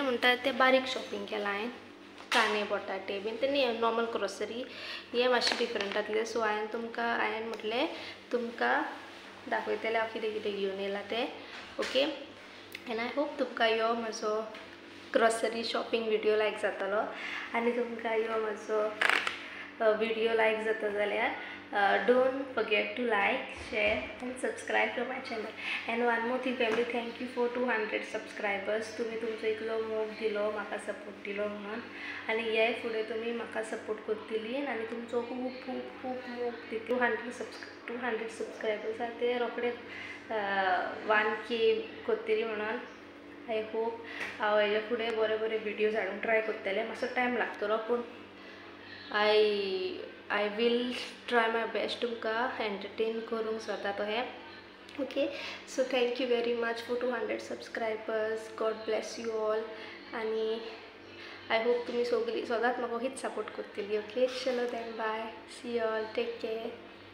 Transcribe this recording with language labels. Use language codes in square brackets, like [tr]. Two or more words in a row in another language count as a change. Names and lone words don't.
[kok] म्हणटा ते बारीक शॉपिंग केलां हांवें कांदे बटाटे बीन ते [en] normal grocery [kok] हे मातशें डिफरंट आसलें सो हांवें म्हटलें तुमकां दाखयतलें हांव कितें कितें घेवन येयलां तें [en] okay and I hope [kok] तुमकां ह्यो म्हजो [en] grocery shopping video [kok] लायक जातलो आनी तुमकां ह्यो म्हजो विडियो लायक जाता जाल्यार [en] don't forget to like, share and subscribe to my channel. And one more thing family, thank you for 200 subscribers. [kok] तुम्ही तुमचो इतलो मोग दिलो, म्हाका सपोर्ट दिलो म्हणून, आणि ह्या फुडें तुमी म्हाका सपोर्ट करतली आणि तुमचो खूब खूब खूब मोग दितलो. 200 सबस्क्रायबर्स आहा ते रोखडे 1K करतली म्हणून. [en] I hope [kok] हांव हेजे फुडें बरे बरे विडियोज हाडूंक ट्राय करतलें. मातसो टायम लागतलो पूण [en] I will try my best [kok] तुमकां एंटरटेन करूंक स्वता तो हे. [en] okay, so thank you very much for 200 subscribers. God bless you all. [kok] आणि [en] I hope [kok] तुमी सगळीं सदांच म्हाका हीच सपोर्ट करतली. [en] okay, चलो then bye, see you all, take care.